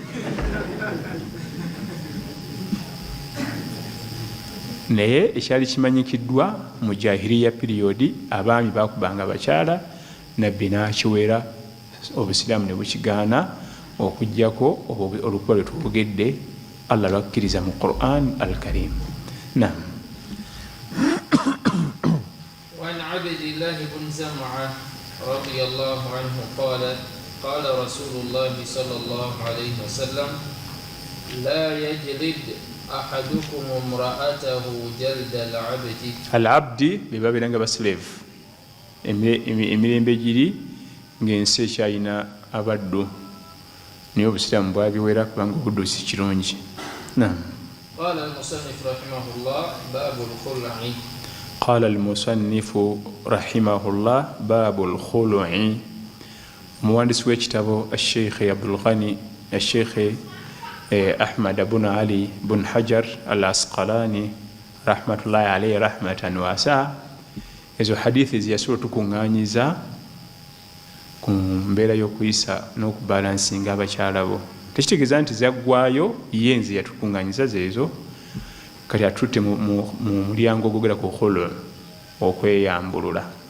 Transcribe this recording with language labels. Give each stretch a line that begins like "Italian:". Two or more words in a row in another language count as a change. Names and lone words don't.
Ganda: naye ekyali kimanyikiddwa mu jahiliya periodi abaami bakubanga abakyala nabbi n'akiwera obusiraamu ne bukigaana okugjako olukuba lwe tubugedde allah lwakkiriza mu Quran al-Karim. Naam.
Arabic: وعن عبد الله بن زمعة رضي الله عنه قال قال رسول الله صلى الله عليه وسلم لا يجلد أحدكم امرأته جلد
Ganda: العبد bebabiranga baslave emirembe giri ng'ensi ekyalina abaddu naye obusiraamu bwabiwera kubanga obuddu si kirungi.
Arabic: قال المصنف رحمه الله باب الخلع. قال المصنف رحمه الله باب الخلع.
Ganda: muwandiisi w'ekitabo الشيخ عبد الغني الشيخ أحمد بن علي بن حجر العسقلاني
Arabic: رحمة الله عليه رحمة واسعة
Ganda: ezo hadithi ziyasula tukuŋŋaanyiza ku mbeera y'okuyisa n'okubalansinga abakyala bo. Tekitegeeza nti zaggwayo ye nze yatukuŋŋaanyiza zeezo kati atutte mu mulyango ogwogera ku khulu okweyambulula.